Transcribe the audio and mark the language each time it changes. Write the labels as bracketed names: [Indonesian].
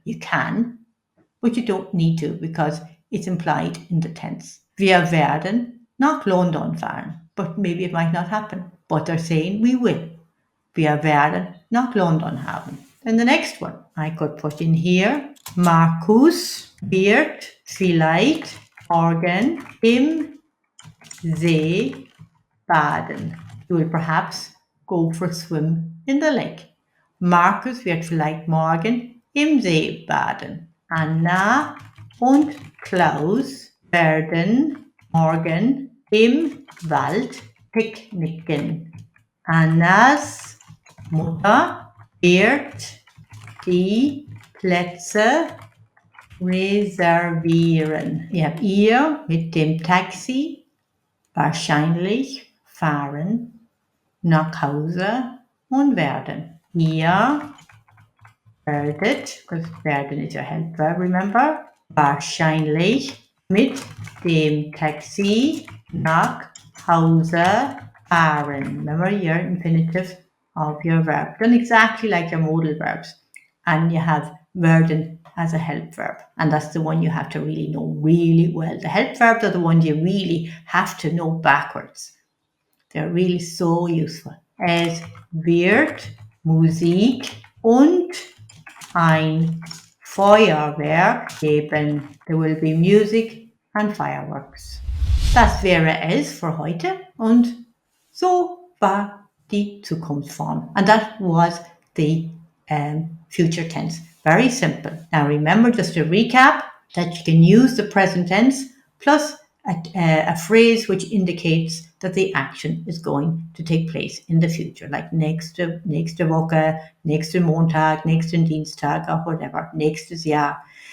[English] You can, but you don't need to because it's implied in the tense. [German] Wir werden nach London fahren. [English] But maybe it might not happen. But they're saying we will. [German] Wir werden nach London fahren. [English] Then the next one, I could put in here, [German] Markus wird vielleicht morgen im See baden. [English] You will perhaps go for a swim in the lake. [German] Markus wird vielleicht morgen im See baden. Anna und Klaus werden morgen im Wald picknicken. Annas Mutter wird die Plätze reservieren. Ihr habt ihr mit dem Taxi wahrscheinlich fahren nach Hause und werden. Ihr werdet, [English] because werden is your help verb, remember? [German] Wahrscheinlich mit dem Taxi nach Hause fahren. [English] Remember your infinitive of your verb. Done exactly like your modal verbs. And you have werden as a help verb. And that's the one you have to really know really well. The help verbs are the ones you really have to know backwards. They're really so useful. [German] Es wird Musik und ein Feuerwerk geben. [English] There will be music and fireworks. [German] Das wäre es für heute und so war die Zukunftsform. [English] And that was the future tense. Very simple. Now remember, just to recap, that you can use the present tense plus a phrase which indicates that the action is going to take place in the future, like [German] nächste Woche, nächsten Montag, nächsten Dienstag, [English] or whatever, [German] nächstes Jahr.